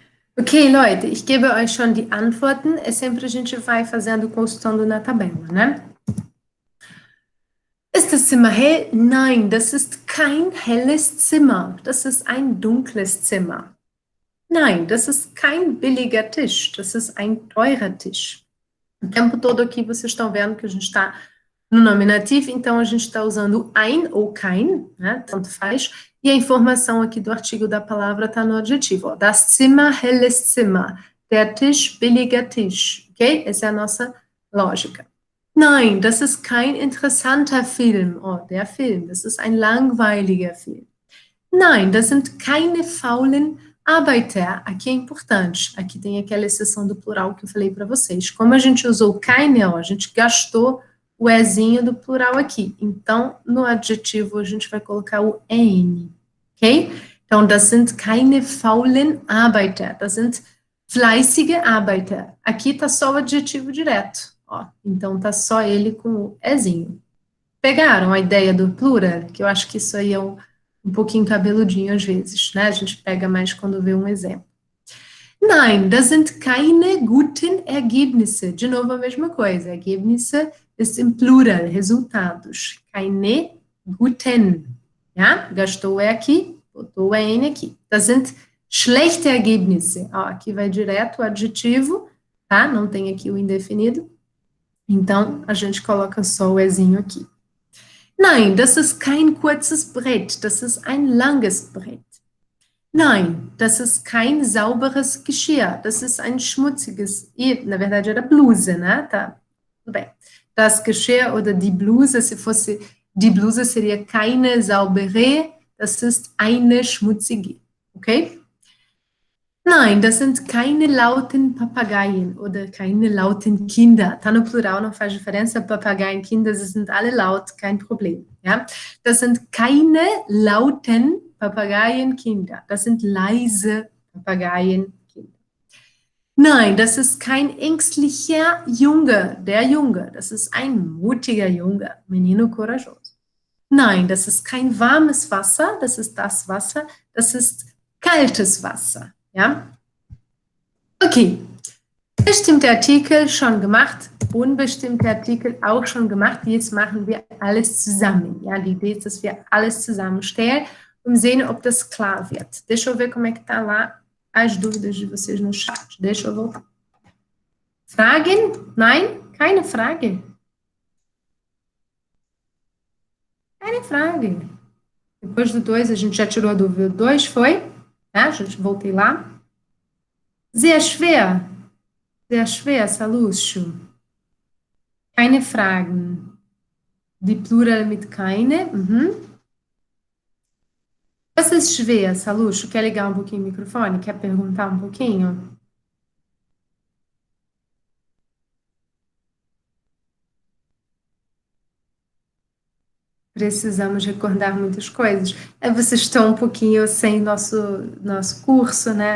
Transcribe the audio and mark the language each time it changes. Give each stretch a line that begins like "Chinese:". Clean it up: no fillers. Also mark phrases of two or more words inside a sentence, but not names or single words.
German: Okay, Leute, ich gebe euch schon die Antworten.
Portuguese: É sempre a gente vai fazendo, consultando na tabela, né?
German: Ist das Zimmer hell? Nein, das ist kein helles Zimmer. Das ist ein dunkles Zimmer. Nein, das ist kein billiger Tisch. Das ist ein teurer Tisch.
Portuguese: O tempo todo aqui vocês estão vendo que a gente está no nominativo, então a gente está usando ein ou kein, né? Tanto faz. E a informação aqui do artigo da palavra está no adjetivo. Ó.
German: Das Zimmer, helles Zimmer. Der Tisch, billiger Tisch.
Portuguese: Ok? Essa é a nossa lógica.
German: Nein, das ist kein interessanter Film. Oh, der Film, das ist ein langweiliger Film. Nein, das sind keine faulen Arbeiter.
Portuguese: Aqui é importante. Aqui tem aquela exceção do plural que eu falei para vocês. Como a gente usou keine, ó, a gente gastou o ezinho do plural aqui. Então, no adjetivo, a gente vai colocar o en. Ok? Então,
German: das sind keine faulen Arbeiter. Das sind fleißige Arbeiter.
Portuguese: Aqui está só o adjetivo direto. Ó, então, tá só ele com o ezinho. Pegaram a ideia do plural? Que eu acho que isso aí é um pouquinho cabeludinho às vezes, né? A gente pega mais quando vê um exemplo.
German: Nein, das sind keine guten Ergebnisse.
Portuguese: De novo a mesma coisa.
German: Ergebnisse ist im Plural, resultados. Keine guten. Ja?
Portuguese: Gastou o E aqui, botou o EN aqui.
German: Das sind schlechte Ergebnisse.
Portuguese: Ó, aqui vai direto o adjetivo, tá? Não tem aqui o indefinido. Então, a gente coloca só o Ezinho aqui.
German: Nein, das ist kein kurzes Brett, das ist ein langes Brett. Nein, das ist kein sauberes Geschirr, das ist ein schmutziges,
Portuguese: e na verdade era blusa, né? Tá, tudo bem.
German: Das Geschirr oder die Bluse,
Portuguese: se fosse
German: die Bluse seria keine saubere, das ist eine schmutzige, ok? Nein, das sind keine lauten Papageien oder keine lauten Kinder.
Portuguese: Tá no plural, não faz diferença.
German: Papageien, Kinder, sie sind alle laut, kein Problem. Ja? Das sind keine lauten Papageien, Kinder. Das sind leise Papageien, Kinder. Nein, das ist kein ängstlicher Junge, der Junge. Das ist ein mutiger Junge,
Portuguese: menino corajoso.
German: Nein, das ist kein warmes Wasser, das ist das Wasser, das ist kaltes Wasser. Ja? Okay. Bestimmte Artikel schon gemacht, unbestimmte Artikel auch schon gemacht. Jetzt machen wir alles zusammen. Ja? Die Idee ist, dass wir alles zusammenstellen und sehen, ob das klar wird.
Portuguese: Deixa eu ver como é que tá lá as dúvidas de vocês no chat. Deixa eu voltar.
German: Fragen? Nein? Keine Frage. Keine Frage.
Portuguese: Depois do 2, a gente já tirou a dúvida. 2 foi? Ja, voltei lá.
German: Sehr schwer, Salucho. Keine Fragen. Die Plural mit keine. Was ist schwer, Salucho?
Portuguese: Quer ligar um pouquinho o microfone? Quer perguntar um pouquinho? Precisamos recordar muitas coisas. Vocês estão um pouquinho sem nosso curso, né?